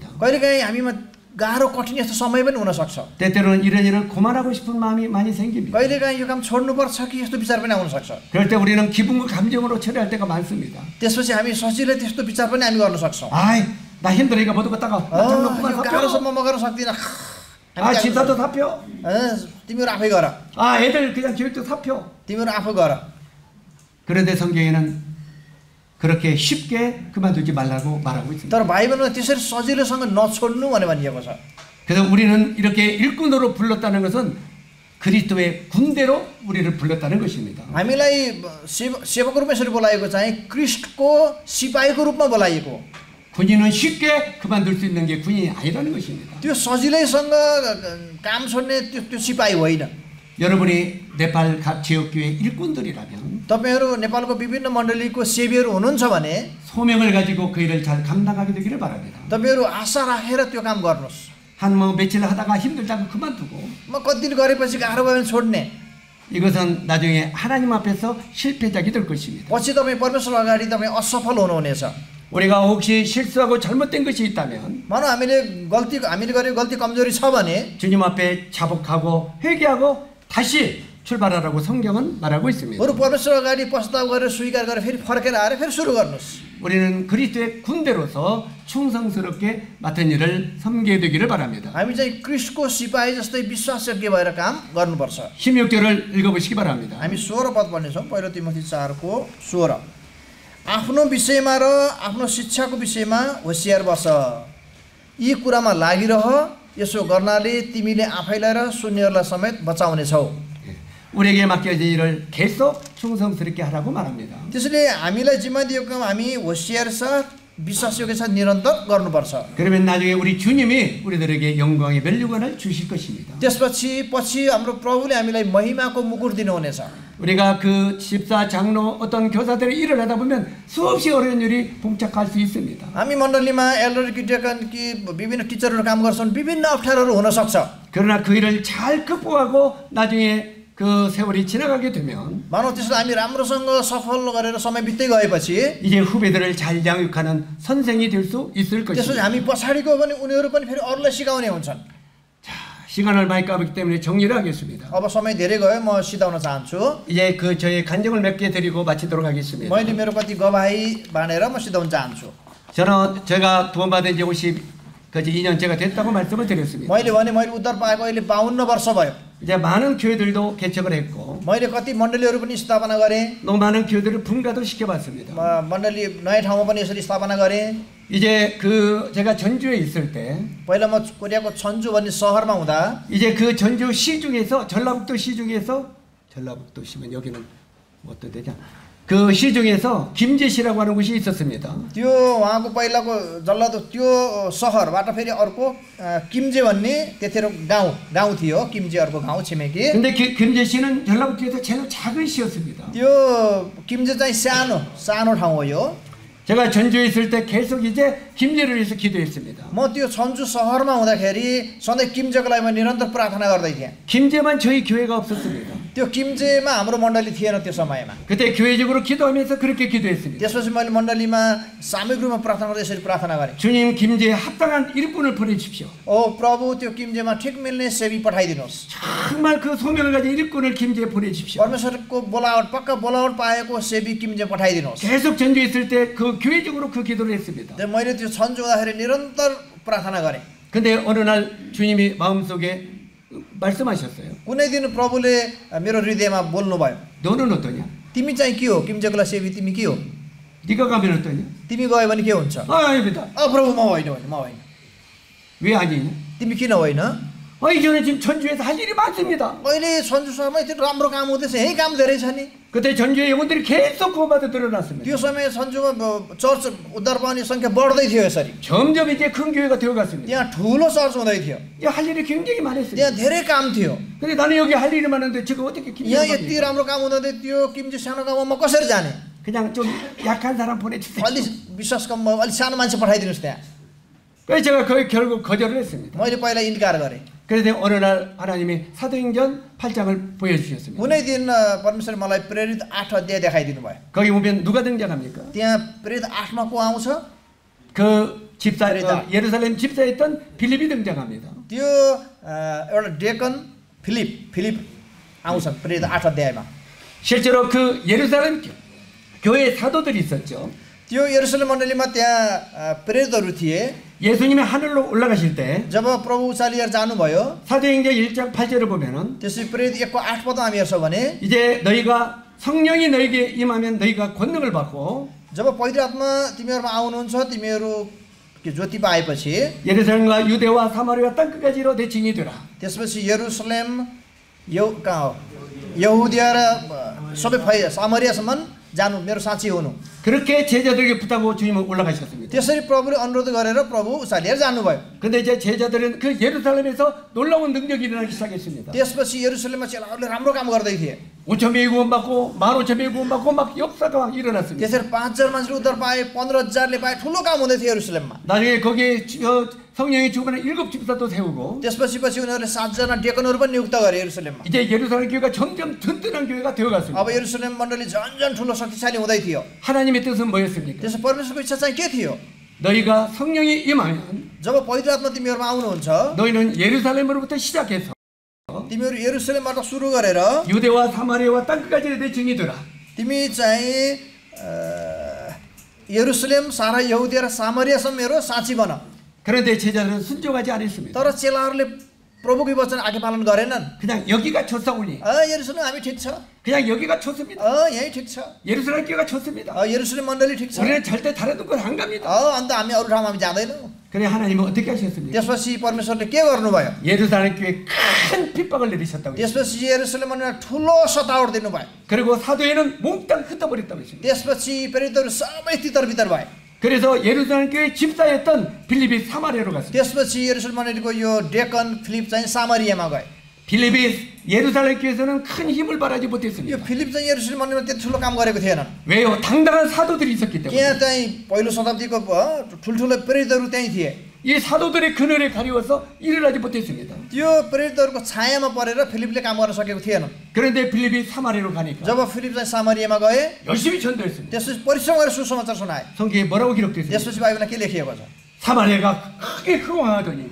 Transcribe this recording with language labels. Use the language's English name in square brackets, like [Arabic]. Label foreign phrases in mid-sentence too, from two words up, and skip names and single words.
[Nepali] कहिलेकाहीँ हामीमा गाह्रो कठिन यस्तो समय पनि हुन सक्छ। [Korean] 때때로는 이런 일을 그만하고 싶은 마음이 많이 생깁니다. [Nepali] कहिलेकाहीँ यो काम छोड्नुपर्छ कि यस्तो विचार पनि आउन सक्छ। [Korean] 그럴 때 우리는 기분과 감정으로 처리할 때가 많습니다. [Nepali] त्यसपछि हामी सजिलै त्यस्तो विचार पनि हामी गर्न सक्छौँ। [Korean] 아이, 나 힘들으니까 못 갔다가 나 장로 그만 [Nepali] यो [Korean] 사표. [Nepali] गाह्रोसम्म म गर्न सक्दिनँ। [Korean] 집사도 사표. [Nepali] तिमीहरू आफै गर। [Korean] 애들 그냥 교육도 사표. [Nepali] तिमीहरू आफै गर। [Korean] 그런데 성경에는 그렇게 쉽게 그만두지 말라고 말하고 있습니다. [Nepali] तर बाइबलमा त्यसरी सजिलोसँग नछोड्नु भने भनिएको छ। [Korean] 그래서 우리는 이렇게 일꾼으로 불렀다는 것은 그리스도의 군대로 우리를 불렀다는 것입니다. [Nepali] हामीलाई सेवकको रूपमा यसरी बोलाएको चाहिँ ख्रिस्टको सिपाहीको रूपमा बोलाइएको. [Korean] 군인은 쉽게 그만둘 수 있는 게 군인이 아니라는 것입니다. [Nepali] त्यो सजिलैसँग काम छोड्ने त्यो सिपाही होइन. [Korean] 여러분이 네팔 각 지역교회 일꾼들이라면 [Nepali] तपाईहरु नेपालको विभिन्न मण्डलीको सेवियर हुनुहुन्छ भने [Korean] 소명을 가지고 그 일을 잘 감당하게 되기를 바랍니다. [Nepali] तपाईहरु आशा राखेर त्यो काम गर्नुहोस्. [Korean] 한 뭐 며칠 하다가 힘들다고 그만두고 [Nepali] म कति दिन गरेपछि गाह्रो भयो भने छोड्ने. [Korean] 이것은 나중에 하나님 앞에서 실패작이 될 것입니다. [Nepali] पछि तपाईँ परमेश्वर अगाडि तपाईँ असफल हुनुहुनेछ. [Korean] 우리가 혹시 실수하고 잘못된 것이 있다면 [Nepali] मानौ हामीले गरेको गल्ती कमजोरी छ भने [Korean] 주님 앞에 자복하고 회개하고 다시 출발하라고 성경은 말하고 있습니다. [Nepali] बरु परमेश्वर अगाडि पश्चाताप गरेर स्वीकार गरेर फेरि फर्केर आएर फेरि सुरु गर्नुहोस्. [Korean] 우리는 그리스도의 군대로서 충성스럽게 맡은 일을 섬기게 되기를 바랍니다. [Nepali] हामी चाहिँ क्रिस्टको सिपाही जस्तै विश्वासयोग्य भएर काम गर्नुपर्छ. [Korean] 16절을 읽어보시기 바랍니다. [Nepali] हामी 16 पद पढ्नेछौँ. पहिलो तिमोथी 4को 16. आफ्नो विषयमा र आफ्नो शिक्षाको विषयमा होशियार बस. यी कुरामा लागिरह. यसो गर्नाले तिमीले आफैलाई र सुन्नेहरूलाई समेत बचाउनेछौ. [Korean] 우리에게 맡겨진 일을 계속 충성스럽게 하라고 말합니다. [Nepali] त्यसैले हामीलाई जिम्मा दिएको काम हामी होशियार साथ विश्वासयोग्य साथ निरन्तर गर्नुपर्छ. [Korean] 그러면 나중에 우리 주님이 우리들에게 영광의 멸류관을 주실 것입니다. [Nepali] त्यसपछि हाम्रो प्रभुले हामीलाई महिमाको मुकुट दिनुहुनेछ. [Korean] 우리가 그 집사, 장로, 어떤 교사들의 일을 하다 보면 수없이 어려운 일이 봉착할 수 있습니다. [Nepali] हामी मण्डलीमा [English] elder deacon [Nepali] कि विभिन्न टिचरहरू काम गर्छन्. विभिन्न अप्ठ्यारोहरू हुन सक्छ. [Korean] 그러나 그 일을 잘 극복하고 나중에 그 세월이 지나가게 되면 [Nepali] मानौ त्यसलाई हामी राम्रोसँग सफल गरेर समय बित्दै गएपछि [Korean] 이제 후배들을 잘 양육하는 선생이 될 수 있을 [Nepali] त्यसपछि [Korean] 것입니다. [Nepali] हामी पछाडिको भने उनीहरू पनि फेरि अरूलाई सिकाउने हुन्छन्. [Korean] 시간을 많이 까먹기 때문에 정리를 하겠습니다. [Nepali] अब समय धेरै गयो. म सिधाउन चाहन्छु. [Korean] 이제 그 저의 간증을 몇 개 드리고 마치도록 하겠습니다. [Nepali] मैले मेरो कति गवाही बाँडेर म सिधाउन चाहन्छु. [Korean] 저는 제가 구원받은 지 52년째가 됐다고 말씀을 드렸습니다. [Nepali] मैले उद्धार पाएको अहिले 52 वर्ष भयो. [Korean] 이제 많은 교회들도 개척을 했고 [Nepali] मैले कति मण्डलीहरू पनि स्थापना गरेँ. [Korean] 또 많은 교회들을 분가도 시켜봤습니다. [Nepali] मण्डली नयाँ ठाउँमा पनि यसरी स्थापना गरेँ. [Korean] 이제 그 제가 전주에 있을 때 [Nepali] पहिला म कोरियाको छन्जु भन्ने सहरमा हुँदा [Korean] 이제 그 전주 시 중에서 전라북도 시 중에서 전라북도 시면 여기는 어떤 데냐? 그 시 중에서 김제시라고 하는 곳이 있었습니다. [Nepali] त्यो उहाँको पहिलाको जल्लादो त्यो सहरबाट फेरि अर्को किम्जे भन्ने त्यतिखेर गाउँ थियो. किम्जे अर्को गाउँ छिमेकी. [Korean] 근데 김제시는 전라북도에서 제일 작은 시였습니다. [Nepali] त्यो किम्जे चाहिँ सानो ठाउँ हो यो. [Korean] 제가 전주에 있을 때 계속 이제 김제를 위해서 기도했습니다. [Nepali] म त्यो छन्जु सहरमा हुँदाखेरि सधैँ किम्जेको लागि म निरन्तर प्रार्थना गर्दै थिएँ. [Korean] 김제만 저희 교회가 없었습니다. [Nepali] त्यो किम्जेमा हाम्रो मण्डली थिएन त्यो समयमा. [Korean] 그때 교회적으로 기도하면서 그렇게 기도했습니다. [Nepali] त्यसपछि मैले मण्डलीमा सामूहिक रूपमा प्रार्थना गर्दै यसरी प्रार्थना गरेँ. [Korean] 주님 김제에 합당한 일꾼을 보내주십시오. [Nepali] ओ प्रभु त्यो किम्जेमा ठिक मिल्ने सेवी पठाइदिनुहोस्. [Korean] 정말 그 소명을 가진 일꾼을 김제에 보내주십시오. [Nepali] परमेश्वरको पक्का बोलावट पाएको सेवी किम्जे पठाइदिनुहोस्. [Korean] 계속 전주에 있을 때 그 교회적으로 그 기도를 했습니다. [Nepali] मैले त्यो छन्जु हुँदाखेरि निरन्तर प्रार्थना गरेँ. [Korean] 근데 어느 날 주님이 마음속에 말씀하셨어요. [Nepali] कुनै दिन प्रभुले मेरो हृदयमा बोल्नुभयो. [Korean] 너는 어떠냐? [Nepali] तिमी चाहिँ के हो? किम्जेको लागि सेवी तिमी के हो? [Korean] 네가 가면 어떠냐? [Nepali] तिमी गयो भने के हुन्छ? [Korean] 아닙니다. [Nepali] प्रभु म होइन. [Korean] 왜 아니냐? [Nepali] तिमी किन होइन? [Korean] 저는 지금 전주에서 할 일이 많습니다. [Nepali] अहिले छन्जु सहरमा यति राम्रो काम हुँदैछ. यही काम धेरै छ नि. [Korean] 그때 전주의 영혼들이 계속 구원받아 들어났습니다. [Nepali] त्यो समय छन्जुमा चर्च उद्धार पाउने संख्या बढ्दै थियो यसरी. [Korean] 점점 이제 큰 교회가 되어갔습니다. [Nepali] त्यहाँ ठुलो चर्च हुँदै थियो. [Korean] 할 일이 굉장히 많았습니다. [Nepali] त्यहाँ धेरै काम थियो. [Korean] 근데 나는 여기 할 일이 많은데 제가 어떻게 [Nepali] यहाँ यति राम्रो काम हुँदै त्यो किम्जे सानो गाउँमा म कसरी जाने? [Korean] 그냥 좀 약한 사람 보내주세요. [Nepali] अलि विश्वास कम अलि सानो मान्छे पठाइदिनुहोस् त्यहाँ. [Korean] 그래서 제가 거의 결국 거절을 했습니다. [Nepali] मैले पहिला इन्कार गरेँ. [Korean] 그래서 어느 날 하나님이 사도행전 8장을 보여주셨습니다. [Nepali] कुनै दिन परमेश्वरले मलाई प्रेरित 8 अध्याय देखाइदिनु भयो. [Korean] 거기 보면 누가 등장합니까? [Nepali] त्यहाँ प्रेरित 8मा को आउँछ? [Korean] 그 집사 예루살렘 집사였던 빌립이 등장합니다. [Nepali] त्यो एउटा डेकन फिलिप आउँछन् प्रेरित 8 अध्यायमा. [Korean] 실제로 그 예루살렘 교회 사도들이 있었죠. [Nepali] त्यो यरुशलेम मण्डलीमा त्यहाँ प्रेरितहरू थिए. [Korean] 예수님이 하늘로 올라가실 때 [Nepali] जब प्रभु उचालिएर जानुभयो [Korean] 사도행전 1장 8절을 보면은 [Nepali] त्यसै प्रेरित 1को 8 पदमा हामी हेर्छौँ भने [Korean] 이제 너희가 성령이 너희에게 임하면 너희가 권능을 받고 [Nepali] जब पवित्र आत्मा तिमीहरूमा आउनुहुन्छ तिमीहरू ज्योति पाएपछि [Korean] 예루살렘과 유대와 사마리아 땅 끝까지로 대칭이 되라. [Nepali] त्यसपछि यरुशलेम यहुदिया र सबै सामरियासम्म जानु मेरो साँच्ची हुनु। [Korean] 그렇게 제자들에게 부탁하고 주님은 올라가셨습니다. [Nepali] त्यसरी प्रभुले अनुरोध गरेर प्रभु उचालिएर जानुभयो। [Korean] 근데 이제 제자들은 그 예루살렘에서 놀라운 능력이 일어나기 시작했습니다. [Nepali] त्यसपछि 예रुसलेममा चेलाहरूले राम्रो काम गर्दै थिए। [Korean] 5,000명이 구원받고 15,000명이 구원받고 막 역사가 막 일어났습니다. [Nepali] त्यसरी 5,000 मान्छेले उद्धार पाए, 15,000ले पाए, ठुलो काम हुँदै थियो 예रुसलेममा। [Korean] 나중에 거기에 성령이 주변에 7 집사도 세우고 [Nepali] त्यसपछि उनीहरूले 7जना डेकनहरू पनि नियुक्त गरे 예루सलेममा। [Korean] 이제 예루살렘 교회가 점점 든든한 교회가 되어갔습니다. [Nepali] अब 예रुसलेम मण्डली झन्झन ठुलो शक्तिशाली हुँदै थियो। [Korean] 하나님의 뜻은 뭐였습니까? [Nepali] त्यसो परमेश्वरको इच्छा चाहिँ के थियो? [Korean] 너희가 성령이 임하면 [Nepali] जब पवित्र आत्मा तिमीहरूमा आउनुहुन्छ, [Korean] 너희는 예루살렘으로부터 시작해서 [Nepali] तिमीहरू 예रुसलेमबाट सुरु गरेर [Korean] 유대와 사마리아와 땅끝까지 내 증이 되라. [Nepali] तिमी चाहिँ 예루살렘 सारा यहुदिया र सामरियासम्म मेरो साक्षी बन। [Korean] 그런데 제자들은 순종하지 않았습니다. [Nepali] तर चेलाहरूले प्रभुको वचन आज्ञा पालन गरेनन्। [Korean] 그냥 여기가 좋사오니 [Nepali] 예루सलेम हामी ठिक छ, [Korean] 그냥 여기가 좋습니다. [Nepali] यही ठिक छ, [Korean] 예루살렘 교회가 좋습니다. [Nepali] 예루सलेम मण्डली ठिक छ, [Korean] 우리는 절대 다른 곳 안 갑니다. [Nepali] अन्त हामी अरू ठाउँमा हामी जाँदैनौँ। [Korean] 그래 하나님은 어떻게 하셨습니까? [Nepali] त्यसपछि परमेश्वरले के गर्नुभयो? [Korean] 예루살렘 교회에 큰 핍박을 내리셨다고 했어요. [Nepali] त्यसपछि 예रुसलेम मण्डलीमा ठुलो सतावट दिनुभयो। [Korean] 그리고 사도에는 몽땅 흩어버렸다고 했습니다. [Nepali] त्यसपछि प्रेरितहरू सबै तितर-बितर भए। [Korean] 그래서 예루살렘 교회 집사였던 빌립이 사마리아로 갔습니다. [Nepali] त्यसपछि 예루सलेम मण्डलीको यो डेकन फिलिप चाहिँ सामरियामा गए। [Korean] 빌립이 예루살렘 교회에서는 큰 힘을 발하지 [Nepali] यो [Korean] 못했습니다. [Nepali] फिलिप चाहिँ 예रुसलेम मण्डलीमा त्यति ठुलो काम गरेको थिएन। [Korean] 왜요? 당당한 사도들이 있었기 때문에. [Nepali] त्यहाँ चाहिँ पहिलो शताब्दीको ठुल्ठुलो प्रेरितहरू त्यहीँ थिए। [Korean] 이 사도들의 그늘에 가려워서 일을 하지 못했습니다. [Nepali] त्यो प्रेरितहरूको छायामा परेर फिलिपले काम गर्न सकेको थिएन। [Korean] 그런데 빌립이 사마리아로 가니까 [Nepali] जब फिलिप चाहिँ सामरियामा गए, [Korean] 열심히 전도했습니다. [Nepali] त्यसपछि परिश्रम गरेर सुसमाचार सुनाए। [Korean] 성경에 뭐라고 기록됐습니까? [Nepali] त्यसपछि बाइबलमा के लेखिएको छ? [Korean] 사마리아가 크게 흥황하더니